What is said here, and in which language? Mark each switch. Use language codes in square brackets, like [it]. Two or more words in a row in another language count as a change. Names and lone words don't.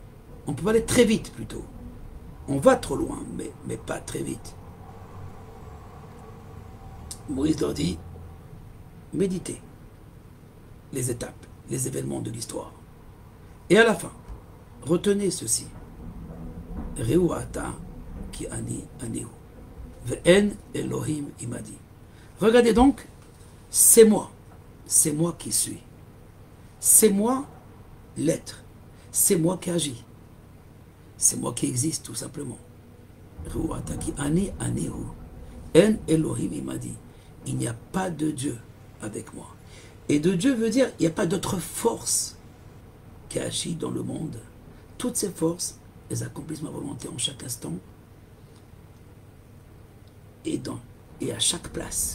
[fr] On peut pas aller très vite plutôt. On va trop loin, mais pas très vite. Moïse leur dit, méditez les étapes, les événements de l'histoire. Et à la fin, retenez ceci. [he] ראו עתה כי אני אני הוא. ואין אלהים עמדי. [fr] Regardez donc, c'est moi qui suis. C'est moi l'être. C'est moi qui agis. C'est moi qui existe tout simplement. [he] ראו עתה כי אני אני הוא. אין אלהים עמדי. [fr] Il n'y a pas de Dieu avec moi. Et de Dieu veut dire, il n'y a pas d'autre force qui agit dans le monde. Toutes ces forces, elles accomplissent ma volonté en chaque instant et à chaque place.